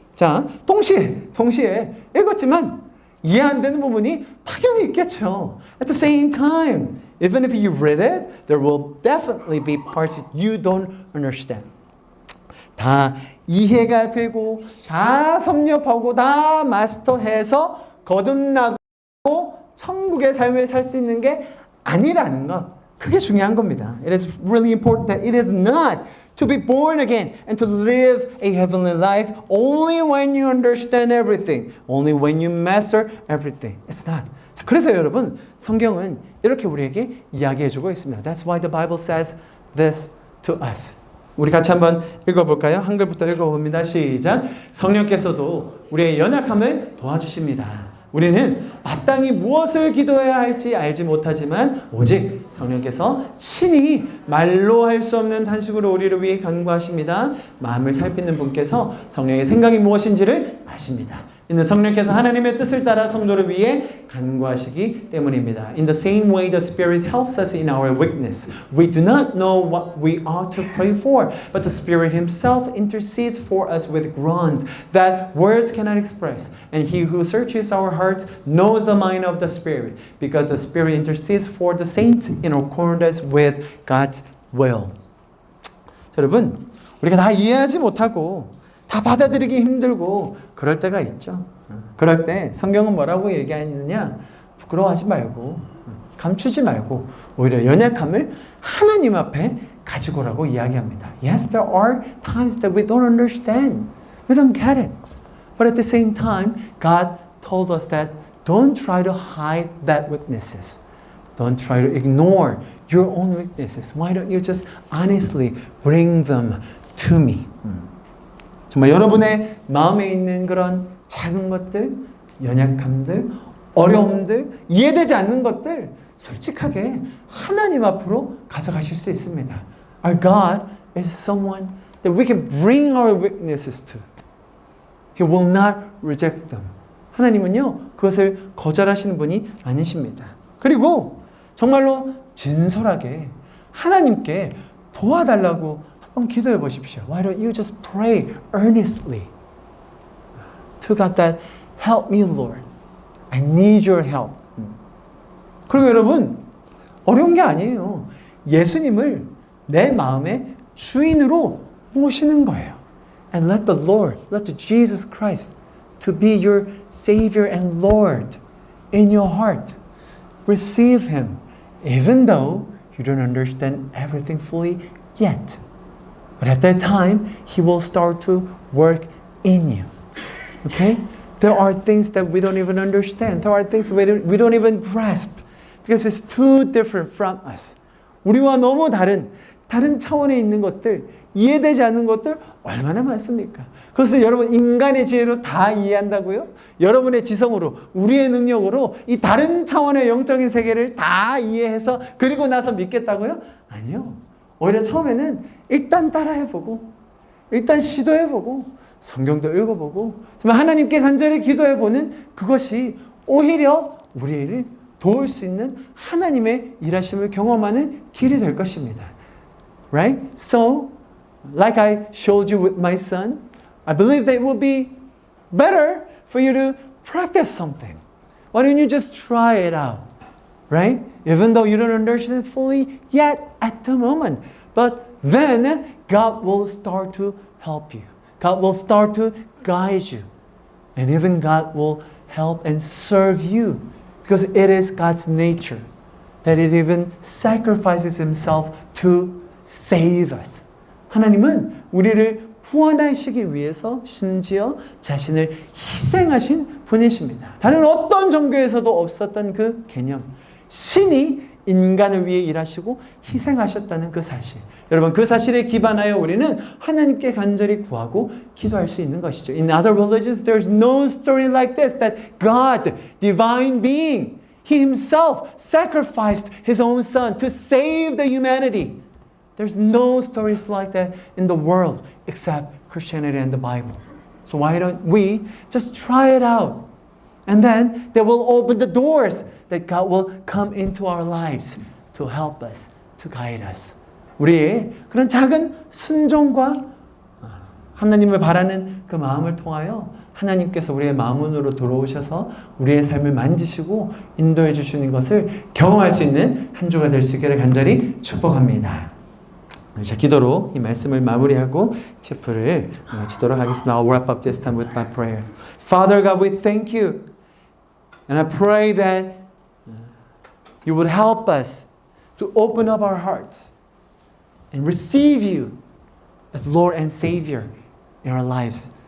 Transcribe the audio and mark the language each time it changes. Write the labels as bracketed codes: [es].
[ko] 자, 동시에 읽었지만 이해 안 되는 부분이 당연히 있겠죠. [en] At the same time, even if you read it, there will definitely be parts that you don't understand. [ko] 다 이해가 되고, 다 섭렵하고, 다 마스터해서 거듭나고 천국의 삶을 살 수 있는 게 아니라는 것. 그게 중요한 겁니다. [en] It is really important that it is not to be born again and to live a heavenly life only when you understand everything, only when you master everything. It's not. [ko] 자, 그래서 여러분, 성경은 이렇게 우리에게 이야기해주고 있습니다. [en] That's why the Bible says this to us. [ko] 우리 같이 한번 읽어볼까요? 한글부터 읽어봅니다. 시작. 성령께서도 우리의 연약함을 도와주십니다. 우리는 마땅히 무엇을 기도해야 할지 알지 못하지만 오직 성령께서 친히 말로 할 수 없는 탄식으로 우리를 위해 간구하십니다. 마음을 살피는 분께서 성령의 생각이 무엇인지를 아십니다. 이는 성령께서 하나님의 뜻을 따라 성도를 위해 간구하시기 때문입니다. [en] In the same way the Spirit helps us in our weakness. We do not know what we ought to pray for, but the Spirit Himself intercedes for us with groans that words cannot express. And He who searches our hearts knows the mind of the Spirit, because the Spirit intercedes for the saints in accordance with God's will. [ko] 여러분, 우리가 다 이해하지 못하고 다 받아들이기 힘들고 그럴 때가 있죠. 그럴 때 성경은 뭐라고 얘기하느냐? 부끄러워하지 말고 감추지 말고 오히려 연약함을 하나님 앞에 가지고 오라고 이야기합니다. [en] Yes, there are times that we don't understand. We don't get it. But at the same time, God told us that don't try to hide that weaknesses. Don't try to ignore your own weaknesses. Why don't you just honestly bring them to me? [ko] 정말 여러분의 마음에 있는 그런 작은 것들, 연약함들, 어려움들, 이해되지 않는 것들 솔직하게 하나님 앞으로 가져가실 수 있습니다. [en] Our God is someone that we can bring our weaknesses to. He will not reject them. [ko] 하나님은요, 그것을 거절하시는 분이 아니십니다. 그리고 정말로 진솔하게 하나님께 도와달라고 한번 기도해 보십시오. [en] Why don't you just pray earnestly to God that help me, Lord. I need your help. [ko] 그리고 여러분, 어려운 게 아니에요. 예수님을 내 마음의 주인으로 모시는 거예요. [en] And let the Lord, let the Jesus Christ to be your Savior and Lord in your heart. Receive Him, even though you don't understand everything fully yet. But at that time, He will start to work in you. Okay? There are things that we don't even understand. There are things we don't even grasp. Because it's too different from us. [ko] 우리와 너무 다른 차원에 있는 것들, 이해되지 않는 것들 얼마나 많습니까? 그것을 여러분 인간의 지혜로 다 이해한다고요? 여러분의 지성으로, 우리의 능력으로 이 다른 차원의 영적인 세계를 다 이해해서 그리고 나서 믿겠다고요? 아니요. 오히려 처음에는 일단 따라해보고 일단 시도해보고 성경도 읽어보고 정말 하나님께 간절히 기도해보는 그것이 오히려 우리를 도울 수 있는 하나님의 일하심을 경험하는 길이 될 것입니다. [en] Right? So, like I showed you with my son, I believe that it will be better for you to practice something. Why don't you just try it out? Right? Even though you don't understand fully yet at the moment. But then God will start to help you. God will start to guide you. And even God will help and serve you. Because it is God's nature that it even sacrifices Himself to save us. [ko] 하나님은 우리를 구원하시기 위해서 심지어 자신을 희생하신 분이십니다. 다른 어떤 종교에서도 없었던 그 개념. 신이 인간을 위해 일하시고 희생하셨다는 그 사실. 여러분 그 사실에 기반하여 우리는 하나님께 간절히 구하고 기도할 수 있는 것이죠. [en] In other religions, there's no story like this that God, divine being, He Himself sacrificed His own Son to save the humanity. There's no stories like that in the world except Christianity and the Bible. So why don't we just try it out? And then that will open the doors that God will come into our lives to help us, to guide us. [ko] 우리의 그런 작은 순종과 하나님을 바라는 그 마음을 통하여 하나님께서 우리의 마음으로 들어오셔서 우리의 삶을 만지시고 인도해 주시는 것을 경험할 수 있는 한 주가 될 수 있기를 간절히 축복합니다. 자, 기도로 이 말씀을 마무리하고 체프를 마치도록 하겠습니다. [en] I'll wrap up this time with my prayer. Father God, we thank you. And I pray that you would help us to open up our hearts and receive you as Lord and Savior in our lives.